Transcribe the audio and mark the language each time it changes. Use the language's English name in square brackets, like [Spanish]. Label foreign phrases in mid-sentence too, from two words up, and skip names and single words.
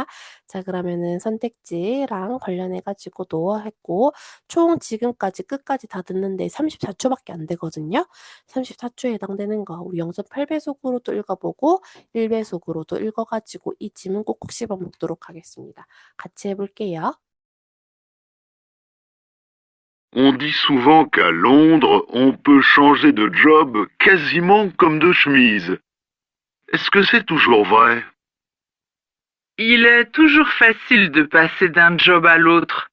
[Korean] 자, 그러면은 선택지랑 관련해 가지고도 했고 총 지금까지 끝까지 다 듣는데 34초밖에 안 되거든요. 34초에 해당되는 거 우리 0.8배속으로도 읽어보고 1배속으로도 읽어 가지고 이 지문 꼭꼭 씹어 먹도록 하겠습니다. 같이 해 볼게요. [French] On dit souvent qu'à Londres, on peut changer de job quasiment comme de chemise. Est-ce que c'est toujours vrai? Il est toujours facile de passer d'un job à l'autre.